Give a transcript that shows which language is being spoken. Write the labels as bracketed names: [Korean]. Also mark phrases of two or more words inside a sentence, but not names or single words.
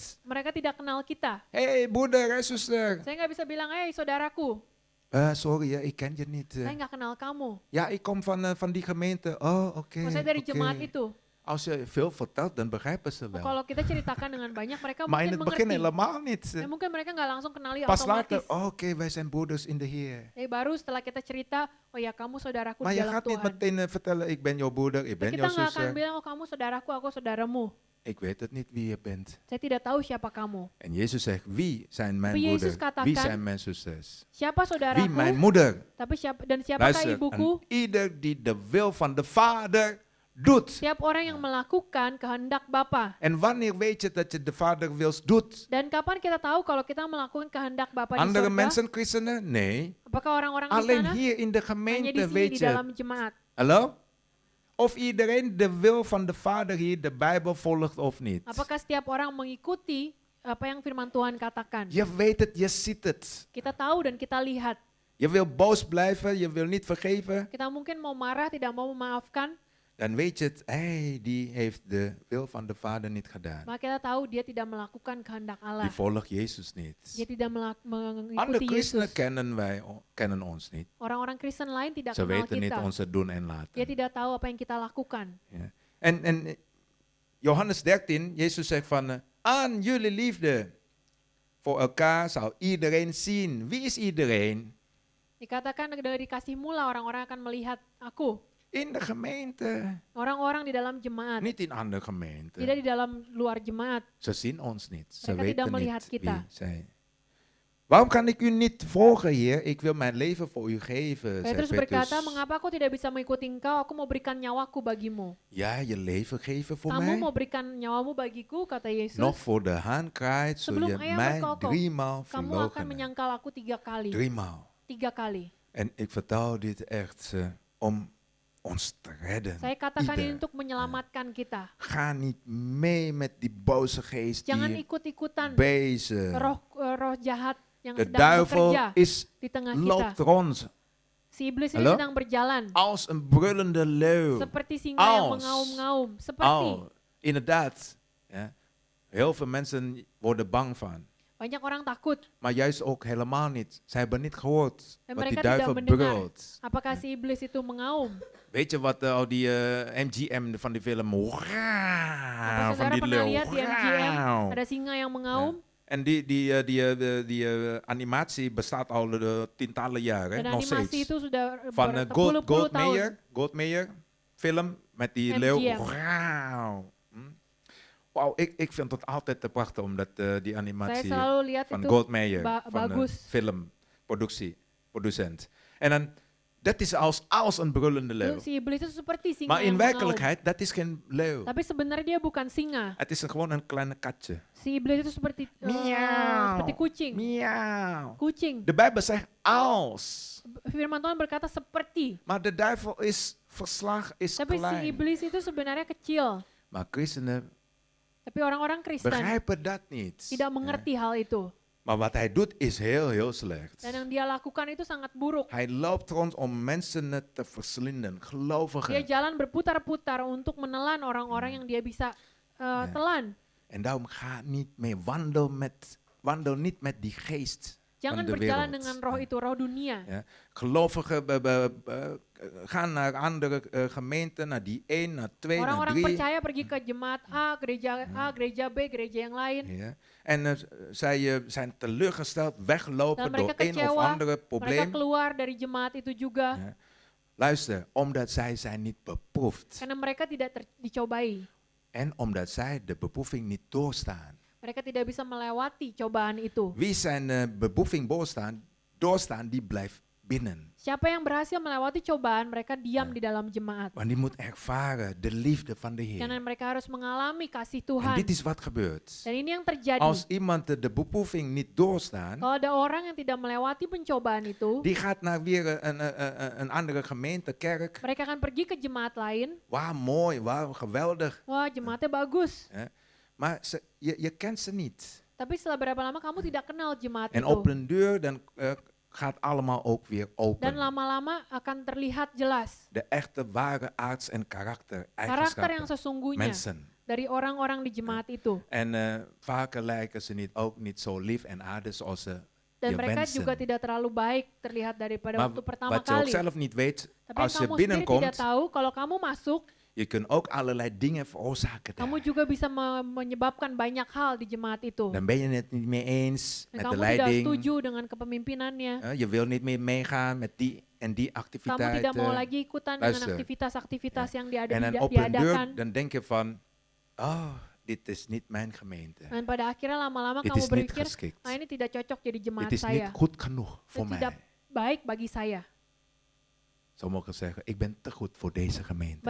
[Indonesian] Mereka tidak kenal kita. [Dutch] Hé, broeder en zuster. [Indonesian] Saya nggak bisa bilang, saudaraku. [Dutch] Sorry, ik ken je niet. [Indonesian] Saya nggak kenal kamu. [Dutch] Ja, ik kom van die gemeente. Oh, oké. [Indonesian] Saya dari jemaat itu. [Dutch] Als je veel vertelt, dan begrijpen ze wel. [Indonesian] Kalau kita ceritakan dengan banyak, mereka [Dutch] Maar in [Indonesian] mungkin [Dutch] het begin [Indonesian] mengerti. [Dutch] helemaal niet. [Indonesian] Ya, mungkin mereka nggak langsung kenali [Dutch] Pas [Indonesian] otomatis. [Dutch] later, oké, wij zijn broeders in de Heer. [Indonesian] Baru setelah kita cerita, oh ya kamu saudaraku [Dutch] Maar [Indonesian] di [Dutch] je [Indonesian] dalam [Dutch] gaat niet [Indonesian] Tuhan. [Dutch] meteen vertellen, ik ben jouw broeder, ik ben [Indonesian] Kita [Dutch] jouw [Indonesian] nggak akan [Dutch] zuster. [Indonesian] bilang, oh kamu saudaraku, aku saudaramu. [Dutch] Ik weet het niet wie je bent. [Indonesian] Saya tidak tahu siapa kamu. [Dutch] En Jezus zegt, wie zijn mijn [Indonesian] Tapi Yesus [Dutch] broeder? [Indonesian] katakan, [Dutch] Wie zijn mijn zusters? [Indonesian] Siapa [Dutch] Wie mijn [Indonesian] saudaraku, [Dutch] moeder? [Indonesian] tapi siapakah [Dutch] Luister, [Indonesian] ibuku? [Dutch] en ieder die de wil van de Vader doet. [Indonesian] Setiap orang yang melakukan kehendak Bapa. [Dutch] En wanneer weet je dat je de Vader wils doet? [Indonesian] Dan kapan kita tahu kalau kita melakukan kehendak Bapa di [Dutch] Andere [Indonesian] surga? [Dutch] mensen, christenen? Nee. [Indonesian] Apakah orang-orang di [Dutch] Alleen [Indonesian] sana? [Dutch] hier in de [Indonesian] Hanya di [Dutch] gemeente [Indonesian] sini [Dutch] weet [Indonesian] di [Dutch] je. [Indonesian] dalam jemaat. [Dutch] Hallo? Of iedereen de wil van de Vader hier de Bijbel volgt of niet. [Indonesian] Apakah setiap orang mengikuti apa yang firman Tuhan katakan? [Dutch] Je weet het, je ziet het. [Indonesian] Kita tahu dan kita lihat. [Dutch] Je wil boos blijven, je wil niet vergeven. [Indonesian] Kita mungkin mau marah, tidak mau memaafkan. [Dutch] Dan weet je het, die heeft de wil van de Vader niet gedaan. [Indonesian] Maka kita tahu dia tidak melakukan kehendak Allah. [Dutch] Die volgt Jezus niet. [Indonesian] Dia tidak [Dutch] Andere [Indonesian] mengikuti [Dutch] christenen [Indonesian] Yesus. [Dutch] kennen ons niet. [Indonesian] Orang-orang Kristen lain tidak [Dutch] Ze [Indonesian] kenal [Dutch] weten niet [Indonesian] kita. [Dutch] onze doen en [Indonesian] Dia [Dutch] laten. [Indonesian] tidak tahu apa yang kita lakukan. [Dutch] Ja. En Johannes 13, Jezus zegt van, aan jullie liefde voor elkaar zal iedereen zien. Wie is iedereen? [Indonesian] Dikatakan dari kasihmu lah orang-orang akan melihat aku. [Dutch] In de gemeente. [Indonesian] Orang-orang di dalam jemaat. [Dutch] Niet in andere gemeenten. [Indonesian] Tidak di dalam luar jemaat. [Dutch] Ze zien ons niet. Ze [Indonesian] Mereka tidak [Dutch] weten [Indonesian] melihat [Dutch] niet [Indonesian] kita. [Dutch] wie zij. Waarom kan ik u niet volgen, Heer? Ik wil mijn leven voor u geven, zei [Indonesian] Petrus berkata, [Dutch] Petrus. [Indonesian] mengapa aku tidak bisa mengikuti engkau? Aku mau berikan nyawaku bagimu. [Dutch] Ja, je leven geven voor [Indonesian] Kamu [Dutch] mij? [Indonesian] mau berikan nyawamu bagiku, kata Yesus. [Dutch] Nog voor de haan kraait, zul [Indonesian] Sebelum [Dutch] je [Indonesian] ayam [Dutch] mij [Indonesian] berkokok, [Dutch] 3 maal [Indonesian] Kamu akan [Dutch] verloochenen. [Indonesian] menyangkal aku 3 kali. [Dutch] 3 maal. [Indonesian] 3 kali. [Dutch] En ik vertel dit echt om ons te redden. [Indonesian] Saya katakan ini [Dutch] Ieder. [Indonesian] untuk menyelamatkan kita. [Dutch] Ga niet mee met die boze geest [Indonesian] Jangan [Dutch] die [Indonesian] ikut-ikutan [Dutch] bezig. [Indonesian] roh jahat yang [Dutch] De [Indonesian] sedang [Dutch] duivel [Indonesian] bekerja [Dutch] is [Indonesian] di tengah [Dutch] loopt [Indonesian] kita. [Dutch] rond [Indonesian] Si iblis ini [Dutch] Hallo? [Indonesian] sedang berjalan [Dutch] als een brullende leeuw. [Indonesian] seperti singa yang [Dutch] Als. [Indonesian] mengaum-ngaum. Seperti [Dutch] Inderdaad. Ja. Heel veel mensen worden bang van. [Indonesian] banyak orang takut. [Dutch] Maar juist ook helemaal niet. Ze hebben niet gehoord En wat die [Indonesian] mereka [Dutch] duivel [Indonesian] tidak mendengar. [Dutch] brult. [Indonesian] Apakah si iblis itu mengaum? [Dutch] Weet je wat al die MGM van die film... [Indonesian] Apa [Dutch] Van [Indonesian] saudara [Dutch] die [Indonesian] pernah [Dutch] leeuw. [Indonesian] lihat di MGM [Dutch] Wauw. [Indonesian] ada singa yang mengaum? [Dutch] En die animatie bestaat al tientallen jaren, [Indonesian] Dan [Dutch] nog [Indonesian] animasi [Dutch] steeds. [Indonesian] itu sudah [Dutch] Van [Indonesian] berpuluh-puluh tahun. [Dutch] Goldmeijer, film met die MGM. leeuw. Wauw. Wauw, ik vind het altijd te prachtig, omdat die [Indonesian] Saya [Dutch] animatie [Indonesian] selalu lihat [Dutch] van [Indonesian] itu [Dutch] Goldmeijer, van de [Indonesian] bagus. [Dutch] producent. En dan, dat is als een brullende leeuw. [Indonesian] Si iblis itu seperti singa [Dutch] Maar in [Indonesian] yang mengaum. [Dutch] werkelijkheid, dat is geen leeuw. [Indonesian] Tapi sebenarnya dia bukan singa. [Dutch] Het is gewoon een kleine katje. [Indonesian] Si iblis itu seperti Miauw. seperti kucing. Miauw. Kucing. [Dutch] De Bijbel zegt als. [Indonesian] Firman Tuhan berkata seperti. [Dutch] Maar de duivel is is [Indonesian] Tapi si [Dutch] klein. [Indonesian] iblis itu sebenarnya kecil. [Dutch] Maar christenen [Indonesian] Tapi orang-orang Kristen [Dutch] begrijpen dat niet. [Indonesian] tidak mengerti hal itu. [Dutch] Maar wat hij doet is heel slecht. [Indonesian] Dan yang dia lakukan itu sangat buruk. [Dutch] Hij loopt rond om mensen te verslinden, [Indonesian] Dia [Dutch] gelovigen. [Indonesian] jalan berputar-putar untuk menelan orang-orang yang dia bisa telan. [Dutch] En daarom ga niet mee, wandel niet met die geest [Indonesian] Jangan [Dutch] van de [Indonesian] berjalan [Dutch] wereld. [Indonesian] dengan roh itu, roh dunia. [Dutch] Ja. Gelovigen gaan naar andere gemeenten, naar die 1, naar 2, naar [Indonesian] Orang-orang [Dutch] 3. [Indonesian] percaya pergi ke jemaat A, gereja B, gereja yang lain. [Dutch] Ja. En zij zijn teleurgesteld, weglopen [Indonesian] Dan [Dutch] door [Indonesian] mereka [Dutch] een of [Indonesian] kecewa, [Dutch] andere [Indonesian] mereka [Dutch] probleem. [Indonesian] keluar dari jemaat itu juga. [Dutch] Ja. Luister, omdat zij zijn niet beproefd. [Indonesian] Karena mereka tidak dicobai. [Dutch] En omdat zij de beproeving niet doorstaan. [Indonesian] Mereka tidak bisa melewati cobaan itu. [Dutch] Wie zijn beproeving doorstaan, die blijft binnen. [Indonesian] Siapa yang berhasil melewati cobaan, mereka diam di dalam jemaat. [Dutch] Want die moet ervaren de liefde van de [Indonesian] Karena [Dutch] Heer. [Indonesian] mereka harus mengalami kasih [Dutch] En [Indonesian] Tuhan. [Dutch] dit is wat gebeurt. [Indonesian] Dan ini yang terjadi. [Dutch] Als iemand de beproeving niet doorstaan, [Indonesian] Kalau ada orang yang tidak melewati pencobaan itu, [Dutch] die gaat naar weer een andere gemeente, kerk. [Indonesian] mereka akan pergi ke jemaat lain. [Dutch] Wauw, mooi, wauw, geweldig. [Indonesian] Wah, jemaatnya bagus. [Dutch] Maar je kent ze niet. [Indonesian] Tapi setelah berapa lama kamu tidak kenal jemaat [Dutch] En [Indonesian] itu. [Dutch] op een deur, dan gaat allemaal ook weer [Indonesian] Dan [Dutch] open. [Indonesian] lama-lama akan terlihat jelas [Dutch] De echte, ware aards- en [Indonesian] karakter yang [Dutch] karaktereigenschappen. [Indonesian] sesungguhnya [Dutch] Mensen. [Indonesian] dari orang-orang di jemaat itu. [Dutch] En vaker lijken ze ook niet zo lief en aardig zoals ze [Indonesian] Dan [Dutch] je [Indonesian] mereka [Dutch] wensen. [Indonesian] juga tidak terlalu baik terlihat daripada [Dutch] Maar [Indonesian] waktu pertama [Dutch] wat je ook [Indonesian] kali. [Dutch] zelf niet weet, [Indonesian] Tapi [Dutch] als je [Indonesian] kamu sendiri tidak [Dutch] binnenkomt, [Indonesian] tahu, kalau kamu masuk, [Dutch] je kunt ook allerlei dingen veroorzaken [Indonesian] kamu [Dutch] daar. [Indonesian] juga bisa menyebabkan banyak hal di jemaat itu. [Dutch] Dan ben je het niet mee eens [Indonesian] Dan [Dutch] met de [Indonesian] kamu tidak [Dutch] leiding. [Indonesian] setuju dengan kepemimpinannya. [Dutch] Je wil niet meer meegaan met die en die [Indonesian] Kamu tidak mau [Dutch] activiteiten. [Indonesian] lagi ikutan dengan [Dutch] Luister. [Indonesian] aktivitas-aktivitas yang [Dutch] En dan op een [Indonesian] diadakan. [Dutch] deur, dan denk je van, oh, dit is niet mijn gemeente. [Indonesian] Dan pada akhirnya lama-lama [Dutch] Dit [Indonesian] kamu [Dutch] is niet [Indonesian] berpikir, [Dutch] geschikt. [Indonesian] ini tidak cocok jadi jemaat [Dutch] Dit is niet [Indonesian] saya. [Dutch] goed genoeg voor [Indonesian] Itu tidak [Dutch] mij. [Indonesian] baik bagi saya. [Dutch] Sommigen zeggen, ik ben te goed voor deze gemeente.